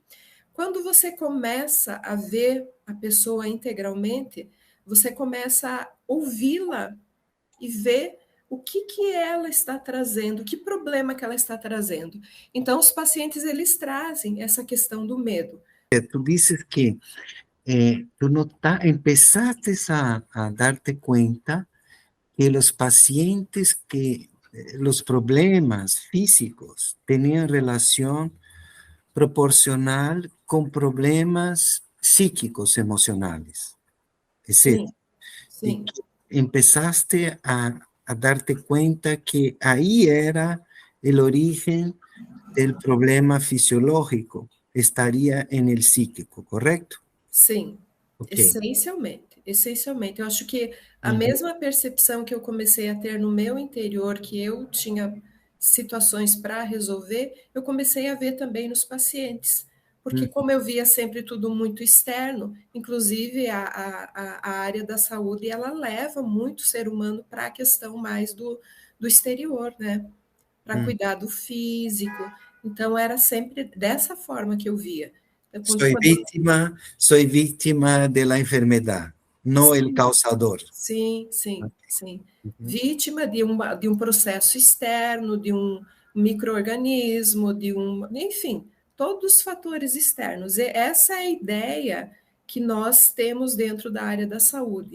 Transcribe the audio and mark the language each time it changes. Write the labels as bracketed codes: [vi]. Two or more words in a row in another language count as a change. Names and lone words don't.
[pt] Quando você começa a ver a pessoa integralmente, você começa a ouvi-la e ver o que ela está trazendo, que problema que ela está trazendo. Então, os pacientes, eles trazem essa questão do medo. [es] Tú dices que tú empezaste a darte cuenta que los pacientes que los problemas físicos tenían relación proporcional con problemas psíquicos, emocionales, etc. [pt] Sim, [es] Y [pt] sim. [es] que empezaste a darte cuenta que ahí era el origen del problema fisiológico, estaría en el psíquico, ¿correcto? [pt] Sim, Ok. essencialmente, essencialmente. Eu acho que a Uhum. mesma percepção que eu comecei a ter no meu interior, que eu tinha situações para resolver, eu comecei a ver também nos pacientes. Porque Uhum. como eu via sempre tudo muito externo, inclusive a área da saúde, ela leva muito o ser humano para a questão mais do exterior, né? Para Uhum. cuidar do físico. Então, era sempre dessa forma que eu via. Então, [es] Soy víctima de la enfermedad, no el [pt] Sim, [es] causador. [pt] sim, sim, sim. Uhum. Vítima de um processo externo, de um micro-organismo, enfim, todos os fatores externos. E essa é a ideia que nós temos dentro da área da saúde.